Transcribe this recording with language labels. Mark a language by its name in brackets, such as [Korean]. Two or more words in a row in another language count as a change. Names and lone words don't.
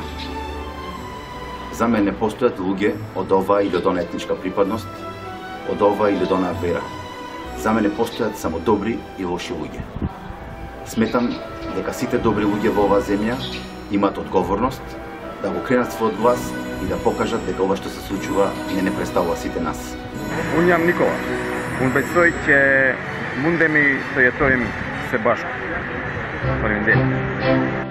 [Macedonian] За мене постојат луѓе од оваа или од онаа етничка припадност, од оваа или од онаа вера. За мене постојат само добри и лоши луѓе. Сметам дека сите добри луѓе во оваа земја имаат одговорност да го кренат својот глас и да покажат дека ова што се случува не представува сите нас. [Albanian] Unë jam Nikola. Unë besoj që mundemi të jetojmë së bashku. Faleminderit.